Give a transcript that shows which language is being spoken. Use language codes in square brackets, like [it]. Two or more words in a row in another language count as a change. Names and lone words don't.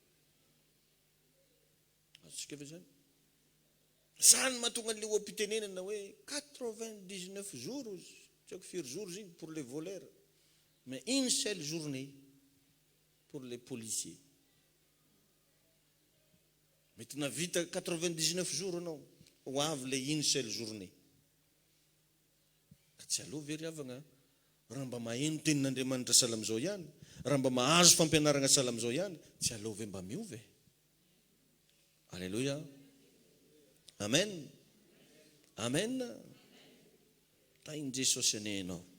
[mg] azontsika ve zany zany mahatonga le oam-pitenenana hoe 99 jours tsy haiko firy jours izy [fr] pour les voleurs mais une seule journée pour les policiers [mg] mety navita 99 jours anao ho avy le [fr] une seule journée [mg] ka tsy aloha very avagna raha mba maheno tenin'Andriamanitra salam'izao ihany raha mba mahazo fampianarana salam'izao ihany tsy aloha ve mba miove alleluia amen amen tainy Jesosy anenao